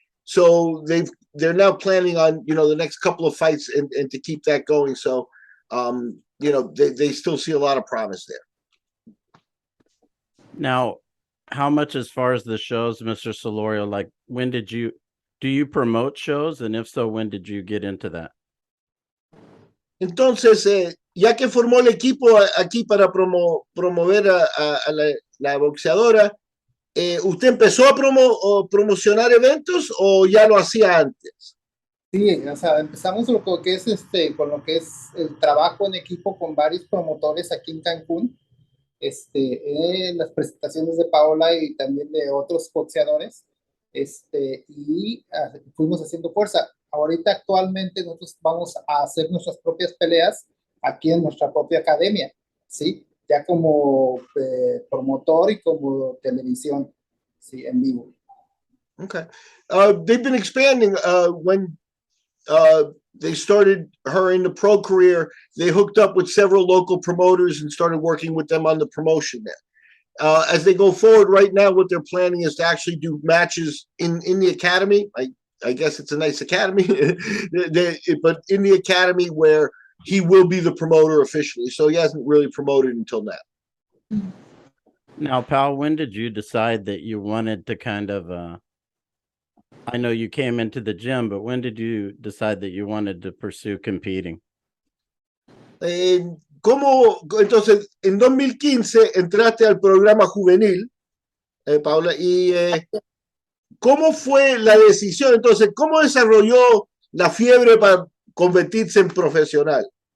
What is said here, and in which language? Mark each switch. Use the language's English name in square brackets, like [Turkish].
[English] So they're now planning on, the next couple of fights and to keep that going. So, they still see a lot of promise there. Now, how much as far as the shows, Mr. Solorio, like do you promote shows? And if so, when did you get into that? [Spanish] Entonces, ya que formó el equipo aquí para promover a la boxeadora, ¿usted empezó a promocionar eventos o ya lo hacía antes? Sí, o sea, empezamos con lo que es el trabajo en equipo con varios promotores aquí en Cancún, las presentaciones de Paola y también de otros boxeadores, y fuimos haciendo fuerza. Ahorita actualmente nosotros vamos a hacer nuestras propias peleas aquí en nuestra propia academia, ¿sí? Ya como promotor y como televisión, ¿sí? En vivo. [English] Okay. They've been expanding. When they started her in the pro career, they hooked up with several local promoters and started working with them on the promotion there. As they go forward right now, what they're planning is to actually do matches in the academy. I guess it's a nice academy, but in the academy where he will be the promoter officially. So he hasn't really promoted until now. Now, Pal, when did you decide that you wanted to kind of, I know you came into the gym, but when did you decide that you wanted to pursue competing? [Spanish] entonces, en 2015 entraste al programa juvenil, Paola, y ¿cómo fue la decisión? Entonces, ¿cómo desarrolló la fiebre para convertirse en profesional?